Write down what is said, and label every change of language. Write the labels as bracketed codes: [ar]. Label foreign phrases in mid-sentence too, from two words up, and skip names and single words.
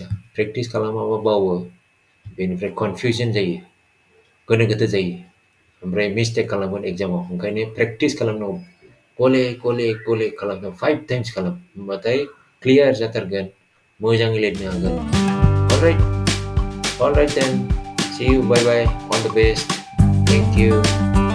[brx] प्रेक्टिस खालामाबा बावो, बेनिफ्राय कनफिउजन जायो, गोनो गोथो जायो, ओमफ्राय मिस्टेक खालामगोन एग्जामाव. ओंखायनो प्रेक्टिस खालामनांगौ, गले खालामनांगौ, 5 टाइम्स खालाम, होमबाथाय क्लियार जाथारगोन, मोजाङै लिरनो हागोन. [en] Alright then, see you, bye bye, all the best, thank you.